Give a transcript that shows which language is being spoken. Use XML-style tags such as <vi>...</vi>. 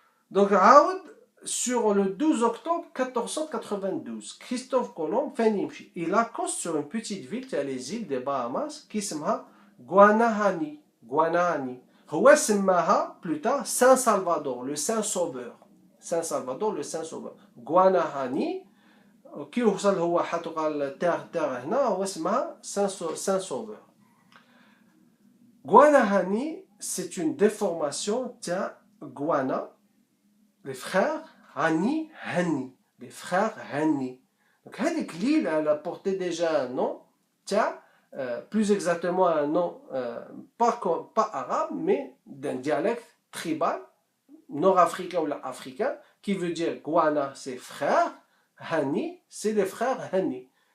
<fr>Donc sur le 12 octobre 1492, Christophe Colomb il accoste sur une petite ville qui est les îles des Bahamas qui s'appelle Guanahani.</fr> <ar>هو سماها</ar> <fr>plus tard Saint-Salvador, le Saint-Sauveur. Saint-Salvador, le Saint-Sauveur.</fr> <ar>Guanahani كي وصل هو حطوا التاغ هنا هو اسمها Saint-Sauveur.</ar> <fr>Guanahani, c'est une déformation de Guana, les frères Hani, les frères Hani. Donc l'île, elle a porté déjà un nom, plus exactement un nom pas arabe, mais d'un dialecte tribal, nord-africain ou africain, qui veut dire Guana, c'est frère, Hani, c'est les frères Hani.</fr>